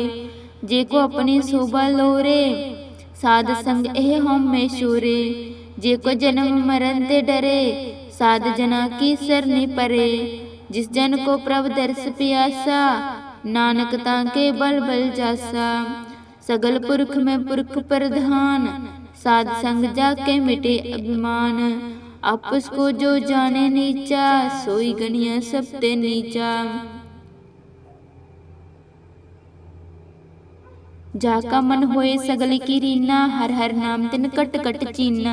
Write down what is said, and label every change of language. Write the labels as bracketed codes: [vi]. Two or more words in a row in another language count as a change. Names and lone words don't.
[pa] ਜੇ ਕੋ ਅਪਨੀ ਸੋਭਾ ਲੋਰੈ, ਸਾਧ ਸੰਗ ਏਹ ਹੋਮ ਮੇਂ ਸ਼ੋਰੇ। ਜੇ ਕੋ ਜਨਮ ਮਰਣ ਤੇ ਡਰੇ, ਸਾਧ ਜਨਾ ਕੀ ਸਰਨੀ ਪਰੇ। ਜਿਸ ਜਨ ਕੋ ਪ੍ਰਭੁ ਦਰਸ ਪਿਆਸਾ, ਨਾਨਕ ਤਾਕੈ ਬਲਿ ਬਲਿ ਜਾਸਾ। ਸਗਲ ਪੁਰਖ ਮਹਿ ਪੁਰਖ ਪ੍ਰਧਾਨ, ਸਾਧ ਸੰਗ ਜਾਕੇ ਮਿਟੇ ਅਭਿਮਾਨ। ਆਪਸ ਕੋ ਜੋ ਜਾਣੇ ਨੀਚਾ, ਸੋਈ ਗਨਿਆ ਸਭਤੇ ਨੀਚਾ। ਜਾਕਾ ਮਨ ਹੋਏ ਸਗਲ ਕੀ ਰੀਨਾ, ਹਰਿ ਹਰਿ ਨਾਮ ਤਿਨ ਕਟ ਕਟ ਚੀਨਾ।